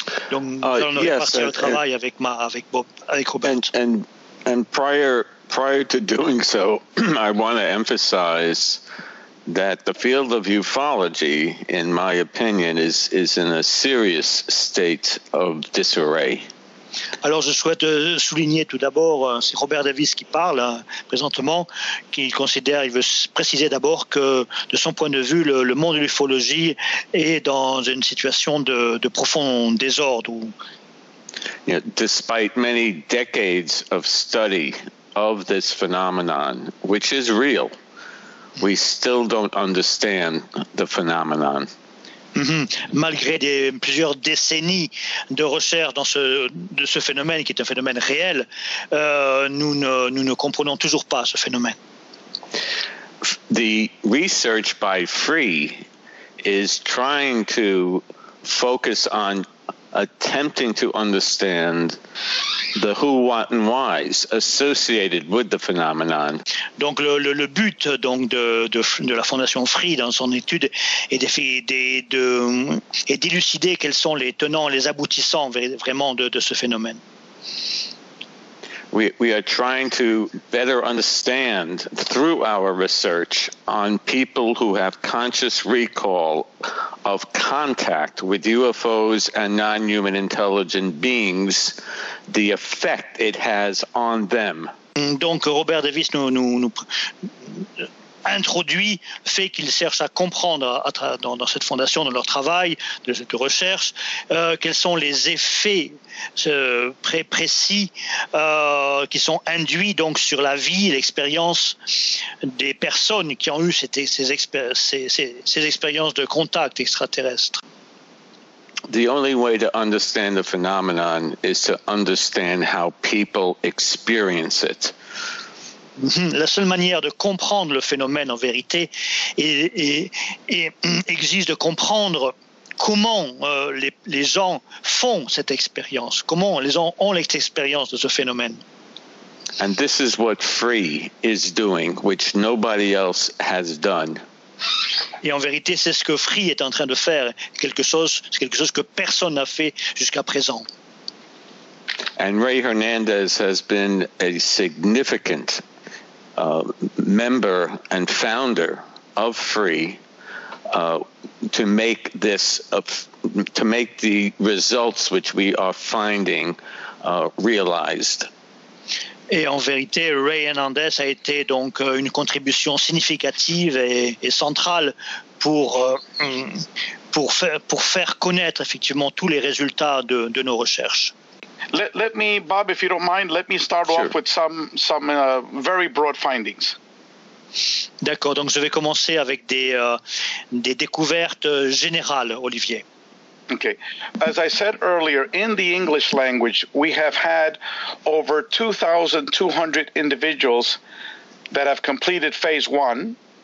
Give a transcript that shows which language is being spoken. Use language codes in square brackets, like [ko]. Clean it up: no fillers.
[fr] Donc, avec Robert. [en] And prior to doing so, I want to emphasize that the field of ufology, in my opinion, is in a serious state of disarray. [fr] Alors, je souhaite souligner tout d'abord, c'est Robert Davis qui parle présentement, qu'il considère, il veut préciser d'abord que, de son point de vue, le monde de l'ufologie est dans une situation de profond désordre. [en] You know, despite many decades of study of this phenomenon, which is real, we still don't understand the phenomenon. [fr] Malgré plusieurs décennies de recherche dans ce phénomène, qui est un phénomène réel, nous ne comprenons toujours pas ce phénomène. [en] The research by Free is trying to focus on attempting to understand the who, what, and whys associated with the phenomenon. [fr] Donc le but donc de la Fondation Free dans son étude est d'élucider quels sont les tenants, les aboutissants vraiment de ce phénomène. [en] We are trying to better understand through our research on people who have conscious recall of contact with UFOs and non-human intelligent beings, the effect it has on them. [fr] Donc Robert Davis nous introduit le fait qu'ils cherchent à comprendre dans cette fondation, dans leur travail, dans cette recherche, quels sont les effets précis qui sont induits donc, sur la vie et l'expérience des personnes qui ont eu ces expériences de contact extraterrestre. [en] The only way to understand the phenomenon is to understand how people experience it. [fr] La seule manière de comprendre le phénomène en vérité exige de comprendre comment les gens font cette expérience, comment les gens ont l'expérience de ce phénomène. [en] And this is what Free is doing, which nobody else has done. [fr] Et en vérité, c'est ce que Free est en train de faire, quelque chose que personne n'a fait jusqu'à présent. [en] And Ray Hernandez has been a significant member and founder of Free to make the results which we are finding realized. [fr] Et en vérité, Ray Hernandez a été donc une contribution significative et centrale pour faire connaître effectivement tous les résultats de nos recherches. [en] Let me, Bob, if you don't mind, let me start off with some very broad findings. [fr] D'accord, donc je vais commencer avec des découvertes générales, Olivier. [en] Okay. As I said earlier, in the English language, we have had over 2,200 individuals that have completed phase one.